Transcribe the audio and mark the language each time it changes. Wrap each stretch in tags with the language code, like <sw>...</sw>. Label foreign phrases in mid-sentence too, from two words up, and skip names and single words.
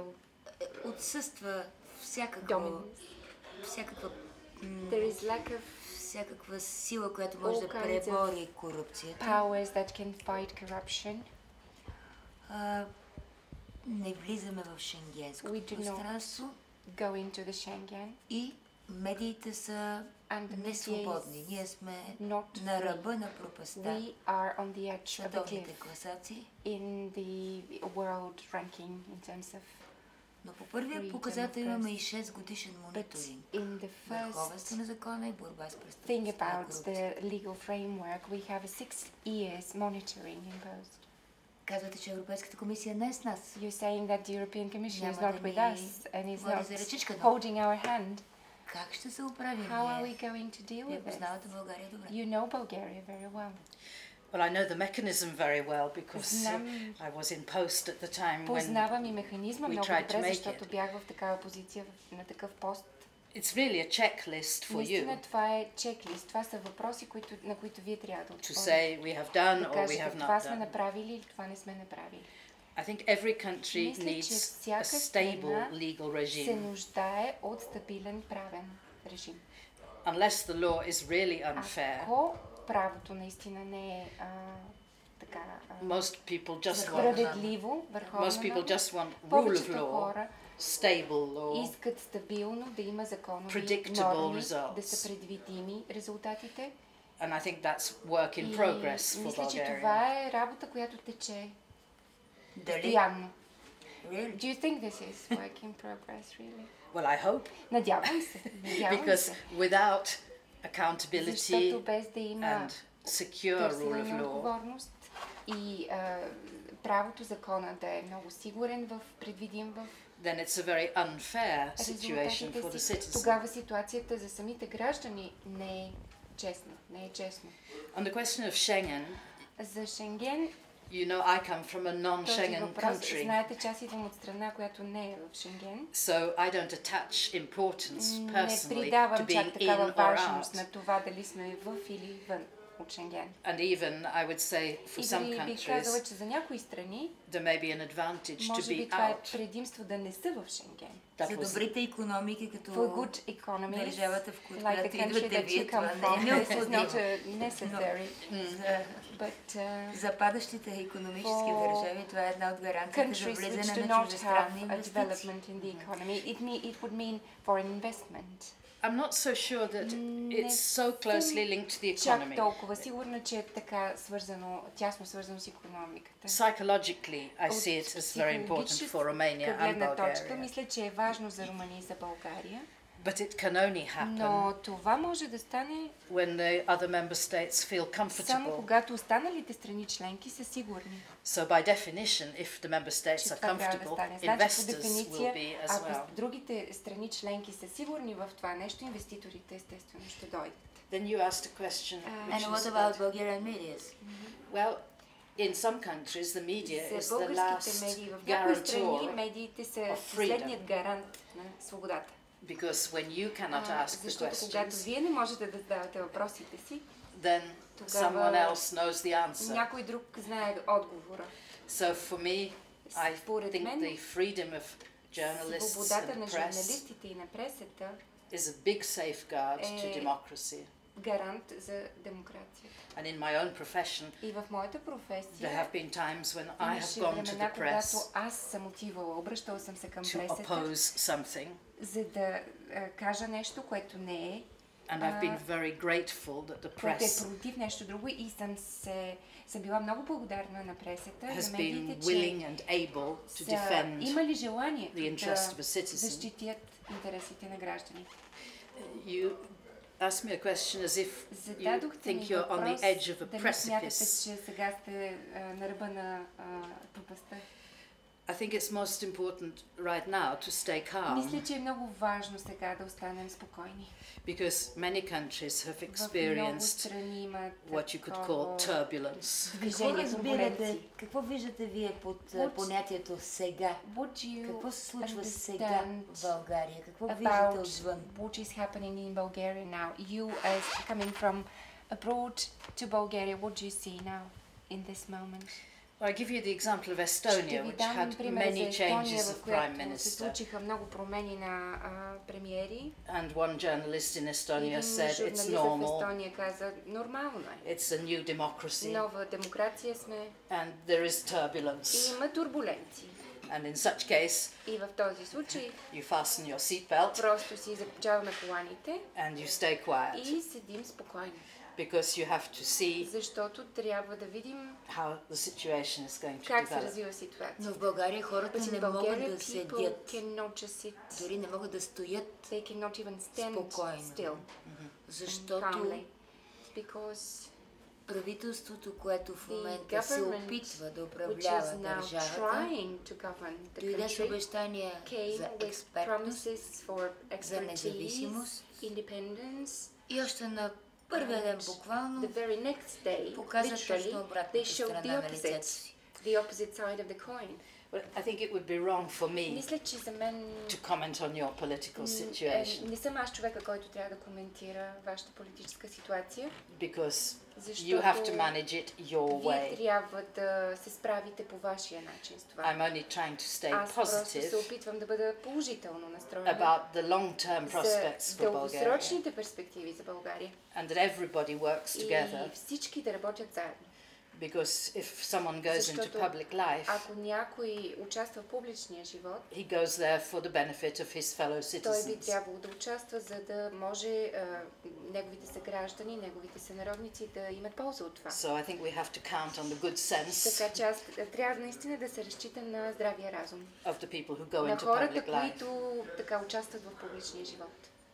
<bg>Отсъства всякаква</bg> <en>There is lack of</en> <bg>всякаква сила, която може да</bg> <en>all kinds of</en> <bg>пребори корупцията.</bg> <en>powers that can fight corruption.</en> <bg>Не влизаме в шенгенското</bg> <en>We do not</en> <bg>пространство</bg> <en>go into the Schengen.</en> <bg>и медиите са</bg> <en>And the media</en> <bg>несвободни.</bg> <en>is</en> <bg>Ние сме</bg> <en>not</en> <bg>на</bg> <en>free.</en> <bg>ръба на пропаста.</bg> <en>We are on the edge of the</en> <bg>Световните</bg> <en>cliff</en> <bg>класации.</bg> <en>in the world ranking in terms of.</en> <bg>Но по първия</bg> <en>Freedom</en> <bg>показател</bg> <en>of</en> <bg>имаме</bg> <en>press.</en> <bg>и 6 годишен</bg> <en>But</en> <bg>мониторинг.</bg> <en>in the</en> <bg>Върховенство</bg> <en>first</en> <bg>на закона и борба с</bg> <en>thing</en> <bg>престъпността и</bg> <en>about</en> <bg>корупция.</bg> <en>the legal framework, we have a 6 years monitoring imposed.</en> <bg>Казвате, че Европейската комисия не е с нас.</bg> <en>You're saying that the European Commission is</en> <bg>Няма</bg> <en>not</en> <bg>да</bg> <en>with</en> <bg>ни</bg> <en>us and is</en> <bg>води за ръчичка,</bg> <en>not</en> <bg>но</bg> <en>holding our hand.</en> <bg>как ще се оправим</bg> <en>How are we</en> <bg>ние?</bg> <en>going to deal</en> <bg>Вие</bg> <en>with this?</en> <bg>познавате България добре.</bg> <en>You know Bulgaria very well. Well, I know the mechanism very well because</en> <bg>Знам-</bg> <en>I was in post at the time when</en> <bg>Познавам и механизма</bg> <en>we</en> <bg>много</bg> <en>tried to</en> <bg>добре,</bg> <en>make</en> <bg>защото</bg> <en>it.</en> <bg>бях в такава позиция, на такъв пост.</bg> <en>it's really a checklist for you</en> <bg>Наистина това е чеклист. Това са въпроси, на които вие трябва да</bg> <en>to</en> <bg>отговорите.</bg> <en>say we have done</en> <bg>Да</bg> <en>or we</en> <bg>кажете,</bg> <en>have</en> <bg>това</bg> <en>not</en> <bg>сме</bg> <en>done.</en> <bg>направили или това не сме направили.</bg> <en>I think every country</en> <bg>Мисля, че</bg> <en>needs a</en> <bg>всяка</bg> <en>stable</en> <bg>страна</bg> <en>legal</en> <bg>се</bg> <en>regime.</en> <bg>нуждае от стабилен правен режим.</bg> <en>Unless the law is really unfair,</en> <bg>Ако правото наистина не е така</bg> <en>most people just want</en> <bg>справедливо,</bg> <en>most</en> <bg>върховно,</bg> <en>people just want rule of</en> <bg>повечето</bg> <en>law,</en> <bg>хора</bg> <en>stable law,</en> <bg>искат стабилно да има законови</bg> <en>Predictable</en> <bg>норми,</bg> <en>results.</en> <bg>да са предвидими резултатите.</bg> <en>and I think that's work in progress for</en> <bg>мисля, че</bg> <en>Bulgaria.</en> <bg>това е работа, която тече Дали? постоянно.</bg> <en>Really? Do you think this is work in progress, really? Well, I hope,</en> <bg>Надявам се. Надявам</bg> <en>because</en> <bg>се.</bg> <en>without accountability</en> <bg>Защото без да има</bg> <en>and secure rule</en> <bg>търсене</bg> <en>of</en> <bg>на</bg> <en>law,</en> <bg>отговорност и правото закона да е много сигурен, предвидим в</bg> <en>then it's a very unfair situation for the</en> <bg>резултатите си,</bg> <en>citizen.</en> <bg>тогава ситуацията за самите граждани не е честна. Не е честно.</bg> <en>On the question of Schengen,</en> <bg>За Шенген,</bg> <en>you know I come from a</en> <bg>този</bg> <en>non-Schengen</en> <bg>въпрос,</bg> <en>country,</en> <bg>знаете, че аз идвам от страна, която не е в Шенген.</bg> <en>so I don't attach importance</en> <bg>Не</bg> <en>personally to</en> <bg>придавам чак</bg> <en>being</en> <bg>такава</bg> <en>in or</en> <bg>важност</bg> <en>out.</en> <bg>на това дали сме в или вън от Шенген.</bg> <en>And even I would say for</en> <bg>И</bg> <en>some</en> <bg>дори бих казала,</bg> <en>countries</en> <bg>че за някои страни</bg> <en>there may be an advantage to</en> <bg>може би</bg> <en>be</en> <bg>това е</bg> <en>out.</en> <bg>предимство да не са в Шенген.</bg> <en>That</en> <bg>За</bg> <en>was</en> <bg>добрите икономики, като</bg> <en>For good economies,</en> <bg>държавата, в</bg> <en>like the</en> <bg>която</bg> <en>country</en> <bg>идвате</bg> <en>that</en> <bg>вие,</bg> <en>you</en> <bg>това</bg> <en>come</en> <bg>не е</bg> <en>from, this is not</en> <bg>необходимо.</bg> <en>necessary.</en> <bg>За</bg> <en>But</en> <bg>западащите икономически</bg> <en>for</en> <bg>държави, това е една от гаранциите за</bg> <en>countries which</en> <bg>влизане</bg> <en>do</en> <bg>на</bg> <en>not</en> <bg>чуждестранни</bg> <en>have a</en> <bg>инвестиции.</bg> <en>development in the economy, it would mean foreign investment. I'm not so sure that it's so closely linked to the</en> <bg>Чак</bg> <en>economy.</en> <bg>толкова сигурна, че е така свързано, тясно свързано с икономиката.</bg> <en>Psychologically, I see it as very important for Romania and</en> <bg>гледна точка,</bg> <en>Bulgaria.</en> <bg>мисля, че е важно за Румъния и за България,</bg> <en>But it can only happen</en> <bg>но това може да стане</bg> <en>when the other member states feel</en> <bg>само</bg> <en>comfortable.</en> <bg>когато останалите страни членки са сигурни,</bg> <en>So by definition, if the member states</en> <bg>че</bg> <en>are</en> <bg>това трябва да</bg> <en>comfortable,</en> <bg>стане. Значи, по</bg> <en>investors will</en> <bg>дефиниция,</bg> <en>be as well.</en> <bg>ако другите страни членки са сигурни в това нещо, инвеститорите естествено ще дойдат.</bg> <en>Then you asked a question, And which what was about about, Bulgarian media? well, in some countries the media is</en> <bg>За</bg> <en>the</en> <bg>българските</bg> <en>last</en> <bg>медии в някои страни</bg> <en>guarantor,</en> <bg>медиите са</bg> <en>of freedom.</en> <bg>последният гарант на свободата.</bg> <en>because when you cannot ask the</en> <bg>Защото когато</bg> <en>questions,</en> <bg>вие не можете да задавате въпросите си,</bg> <en>then</en> <bg>тогава</bg> <en>someone else knows the answer.</en> <bg>някой друг знае отговора.</bg> <en>So for me, I</en> <bg>Според</bg> <en>think</en> <bg>мен,</bg> <en>the freedom of journalists</en> <bg>свободата</bg> <en>and</en> <bg>на</bg> <en>press</en> <bg>журналистите и на пресата</bg> <en>is a big safeguard to</en> <bg>е</bg> <en>democracy.</en> <bg>гарант за демокрацията.</bg> <en>And in my own profession,</en> <bg>И в моята</bg> <en>there</en> <bg>професия</bg> <en>have been times when I have</en> <bg>имаше</bg> <en>gone to</en> <bg>времена,</bg> <en>the press</en> <bg>когато аз съм отивала, обръщала съм се към</bg> <en>to</en> <bg>пресата,</bg> <en>oppose something,</en> <bg>за да кажа нещо, което не е,</bg> <en>and I've been very grateful that the</en> <bg>което е</bg> <en>press</en> <bg>против нещо друго и съм била много благодарна на пресата,</bg> <en>has</en> <bg>на</bg> <en>been</en> <bg>медиите,</bg> <en>willing</en> <bg>че</bg> <en>and able to</en> <bg>са</bg> <en>defend</en> <bg>имали желание</bg> <en>the interest of a</en> <bg>да</bg> <en>citizen.</en> <bg>защитят интересите на гражданите.</bg> <en>You asked me a question as if you</en> <bg>Зададохте ми</bg> <en>think you're on the</en> <bg>въпрос,</bg> <en>edge of a</en> <bg>дали смятате,</bg> <en>precipice.</en> <bg>че сега сте на ръба на пропастта.</bg> <en>I think it's most important right now to stay</en> <bg>Мисля,</bg> <en>calm</en> <bg>че е много важно сега да останем спокойни.</bg> <en>because many countries have</en> <bg>В много</bg> <en>experienced</en> <bg>страни имат</bg> <en>what you could call turbulence.</en> <bg>движение, турбуленции. Какво виждате вие под понятието сега? Какво се случва сега в България? Какво виждате отвън?</bg> <en>What is happening in Bulgaria now? You as coming from abroad to Bulgaria, what do you see now in this moment? Well, I give you the example of Estonia, which had many changes of prime</en> <bg>се</bg> <en>minister.</en> <bg>случиха много промени на премиери.</bg> <en>And one journalist in Estonia</en> <bg>Един</bg> <en>said it's</en> <bg>журналист в</bg> <en>normal.</en> <bg>Естония каза, нормално е.</bg> <en>It's a new democracy.</en> <bg>Нова демокрация сме.</bg> <en>And there is turbulence.</en> <bg>И има турбуленции.</bg> <en>And in such case,</en> <bg>И в този случай</bg> <en>you fasten your seatbelt</en> <bg>просто си закопчаваме коланите</bg> <en>and you stay quiet</en> <bg>и седим спокойно.</bg> <en>because you have to see</en> <bg>Защото трябва да видим</bg> <en>how the situation is going to</en> <bg>как се</bg> <en>develop.</en> <bg>развива ситуация. Но в България хората не могат да седят,</bg> <en>Sit.</en> <bg>дори не могат да стоят</bg> <en>They cannot even stand</en> <bg>спокойно,</bg> <en>still.</en> <bg>защото</bg> <en>Calmly. Because</en> <bg>правителството, което в</bg> <en>the</en> <bg>момента се</bg> <en>government,</en> <bg>опитва да</bg> <en>which</en> <bg>управлява</bg> <en>is now</en> <bg>държавата,</bg> <en>trying to govern the</en> <bg>дойде с</bg> <en>country,</en> <bg>обещания</bg> <en>came</en> <bg>за</bg> <en>with</en> <bg>експертност</bg> <en>promises for</en> <bg>за</bg> <en>expertise,</en> <bg>независимост</bg> <en>independence.</en> <bg>и още на първия ден буквално</bg> <en>The very next day,</en> <bg>показа</bg> <en>literally,</en> <bg>точно</bg> <en>they</en> <bg>обратната</bg> <en>showed</en> <bg>страна</bg> <en>the</en> <bg>на лицето</bg> <en>opposite,</en> <bg>си.</bg> <en>the opposite side of the coin. Well, I think it would be wrong for me</en> <bg>Мисля, че за мен</bg> <en>to comment on your political situation</en> <bg>не съм аз човека, който трябва да коментира вашата политическа ситуация,</bg> <en>because</en> <bg>защото</bg> <en>you have to manage it your</en> <bg>вие</bg> <en>way.</en> <bg>трябва да се справите по вашия начин с това.</bg> <en>I'm only trying to stay</en> <bg>Аз просто се</bg> <en>positive</en> <bg>опитвам да бъда положително настроена</bg> <en>about the long-term prospects</en> <bg>за</bg> <en>for Bulgaria</en> <bg>дългосрочните перспективи за България</bg> <en>and that everybody works together.</en> <bg>и всички да работят заедно.</bg> <en>Because if someone goes into</en> <bg>Защото</bg> <en>public life,</en> <bg>ако някой участва в публичния живот,</bg> <en>he goes there for the benefit of his fellow</en> <bg>той би</bg> <en>citizens.</en> <bg>трябвало да участва, за да може неговите съграждани, неговите сънародници да имат полза от това.</bg> <en>So I think we have to count on the good sense</en> <bg>Така че аз трябва наистина да се разчитам на здравия разум.</bg> <en>of the people who go</en> <bg>На</bg> <en>into</en> <bg>хората,</bg> <en>public life.</en> <bg>които така участват в публичния живот.</bg>